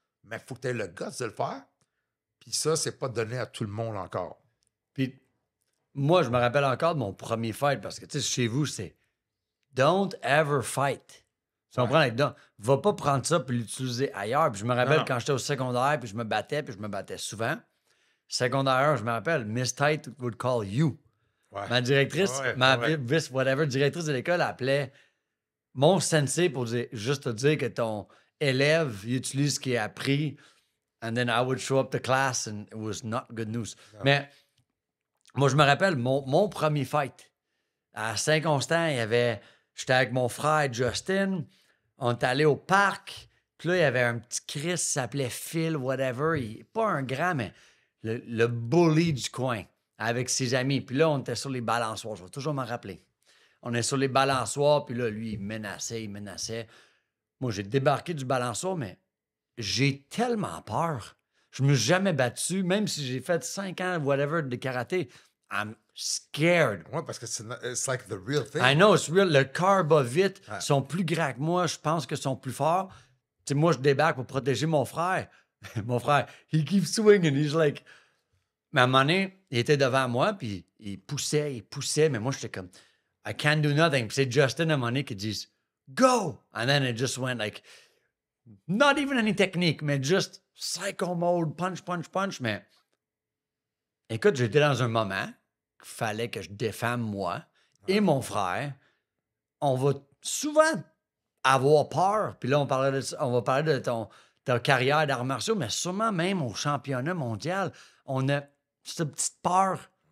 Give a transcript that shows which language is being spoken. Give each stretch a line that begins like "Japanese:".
French: Mais il faut que tu aies le guts de le faire. Puis ça, c'est pas donné à tout le monde encore. Puis moi, je me rappelle encore de mon premier fight parce que, tu sais, chez vous, c'est
English: don't ever fight.
French: Tu comprends?
English: Like,
French: va pas prendre ça puis l'utiliser ailleurs. Puis je me rappelle quand j'étais au secondaire, puis je me battais souvent. Secondaire, je me rappelle,
English: Miss Tight would call you.
French: Ouais. Ma directrice,
English: vice whatever,
French: directrice de l'école appelait mon sensei pour juste te dire que ton élève il utilise ce qu'il a appris.
English: And then I would show up to class and it was not good news.
French: Non. Mais moi, je me rappelle, mon premier fight, à Saint-Constant, j'étais avec mon frère Justin, on est allé au parc, puis là, il y avait un petit Chris, il s'appelait Phil,
English: whatever,
French: pas un grand, mais le bully du coin, avec ses amis. Puis là, on était sur les balançoires, je vais toujours m'en rappeler. On est sur les balançoires, puis là, lui, il menaçait. Moi, j'ai débarqué du balançoire, mais j'ai tellement peur. Je me suis jamais battu, même si j'ai fait 5 ans, whatever, de karaté.
English: I'm scared.
French: Ouais, parce que c'est
English: like the real thing. I know, it's real.
French: Le cœur bat vite. Ouais. Ils sont plus grands que moi. Je pense qu'ils sont plus forts. Tu sais, moi, je débarque pour protéger mon frère. Mon frère,
English: he keeps swinging. He's like...
French: Mais à un moment donné, il était devant moi, puis il poussait. Mais moi, j'étais comme,
English: I can't do nothing.
French: Puis c'est Justin, à un moment donné, qui dit,
English: go! And then it just went like, not even any technique, mais just psycho mode, punch.
French: Mais écoute, j'étais dans un moment qu'il fallait que je défende moi et mon frère. On va souvent avoir peur. Puis là, on va parler de ta carrière d'arts martiaux, mais sûrement même au championnat mondial, on a cette petite peur.